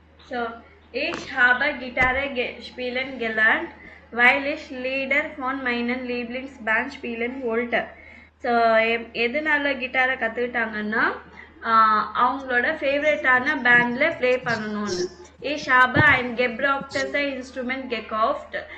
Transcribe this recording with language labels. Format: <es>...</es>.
<de>So, ich habe Gitarre spielen gelernt, weil ich Lieder von meinen Lieblingsband spielen wollte.</de> <ta>So எதனால கிட்டாரை கற்றுக்கிட்டாங்கன்னா அவங்களோட ஃபேவரட்டான பேண்டில் play பண்ணணும்னு.</ta> <de>Ich habe ein gebrauchtes Instrument gekauft.</de>